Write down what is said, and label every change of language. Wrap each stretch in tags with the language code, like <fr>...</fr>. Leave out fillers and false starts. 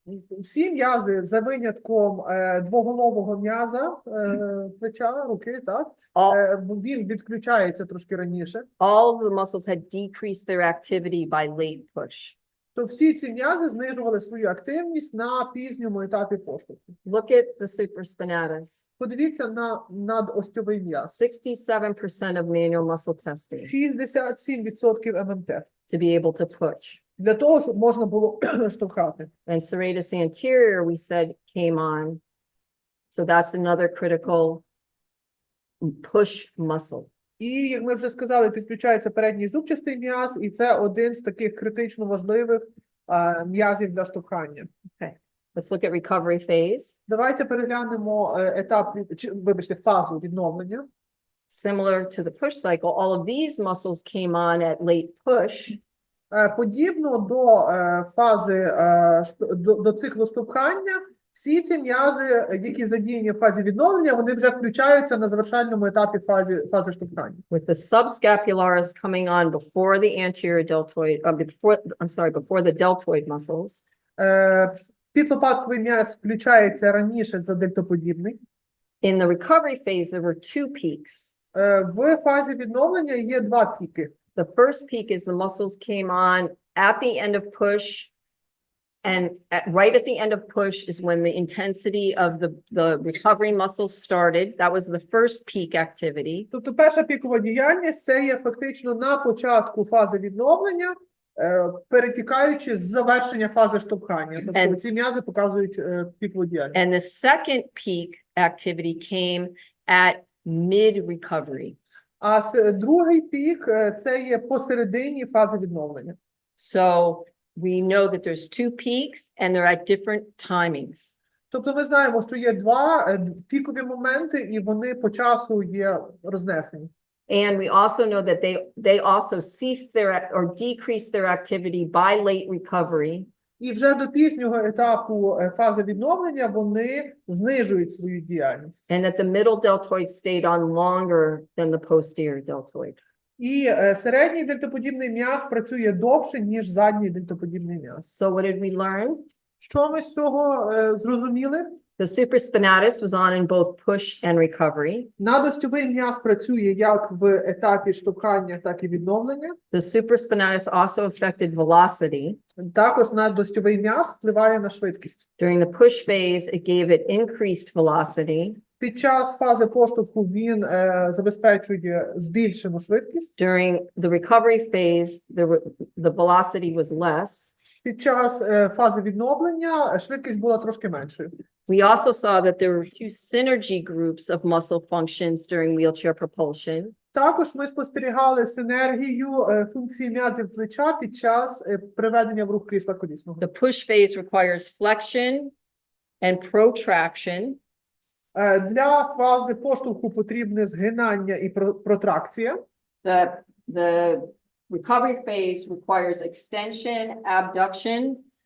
<uk>всі м'язи за винятком двоголового м'яза плеча, руки, так, він відключається трошки раніше.</uk> <en>all of the muscles had decreased their activity by late push.</en> <uk>То всі ці м'язи знижували свою активність на пізньому етапі поштовху.</uk> <en>Look at the supraspinatus.</en> <uk>Подивіться на надостьовий м'яз.</uk> <en>67% of manual muscle testing</en> <uk>67% ММТ.</uk> <en>to be able to push.</en> <uk>Для того, щоб можна було штовхати.</uk> <en>And serratus anterior, we said, came on. So that's another critical push muscle.</en> <uk>І, як ми вже сказали, підключається передній зубчастий м'яз, і це один з таких критично важливих м'язів для штовхання.</uk> <en>Let's look at recovery phase.</en> <uk>Давайте переглянемо фазу відновлення.</uk> <en>Similar to the push cycle, all of these muscles came on at late push.</en> <uk>Подібно до фази, до циклу штовхання, всі ці м'язи, які задіяні в фазі відновлення, вони вже включаються на завершальному етапі фази штовхання.</uk> <en>With the subscapularis coming on before the anterior deltoid, before the deltoid muscles.</en> <uk>Підлопатковий м'яз включається раніше за дельтоподібний.</uk> <en>In the recovery phase, there were two peaks.</en> <uk>В фазі відновлення є два піки.</uk> <en>The first peak is the muscles came on at the end of push, and right at the end of push is when the intensity of the recovery muscles started. That was the first peak activity.</en> <uk>Тобто перша пікова діяльність – це є фактично на початку фази відновлення, перетікаючи з завершення фази штовхання. Тобто ці м'язи показують пікову діяльність.</uk> <en>And the second peak activity came at mid-recovery.</en> <uk>А другий пік – це є посередині фази відновлення.</uk> <en>So we know that there's two peaks and they're at different timings.</en> <uk>Тобто ми знаємо, що є два пікові моменти, і вони по часу є рознесені.</uk> <en>And we also know that they also ceased their or decreased their activity by late recovery.</en> <uk>І вже до пізнього етапу фази відновлення вони знижують свою діяльність.</uk> <en>And that the middle deltoid stayed on longer than the posterior deltoid.</en> <uk>І середній дельтоподібний м'яз працює довше, ніж задній дельтоподібний м'яз.</uk> <en>So what did we learn?</en> <uk>Що ми з цього зрозуміли?</uk> <en>The supraspinatus was on in both push and recovery.</en> <uk>Надостьовий м'яз працює як в етапі штовхання, так і відновлення.</uk> <en>The supraspinatus also affected velocity.</en> <uk>Також надостьовий м'яз впливає на швидкість.</uk> <en>During the push phase, it gave it increased velocity.</en> <uk>Під час фази поштовху він забезпечує збільшену швидкість.</uk> <en>During the recovery phase, the velocity was less.</en> <uk>Під час фази відновлення швидкість була трошки меншою.</uk> <en>We also saw that there were two synergy groups of muscle functions during wheelchair propulsion.</en> <uk>Також ми спостерігали синергію функції м'язів плеча під час приведення в рух крісла колісного.</uk> <en>The push phase requires flexion and protraction.</en> <uk>Для фази поштовху потрібне згинання і протракція.</uk> <en>The recovery phase requires extension, abduction.</en>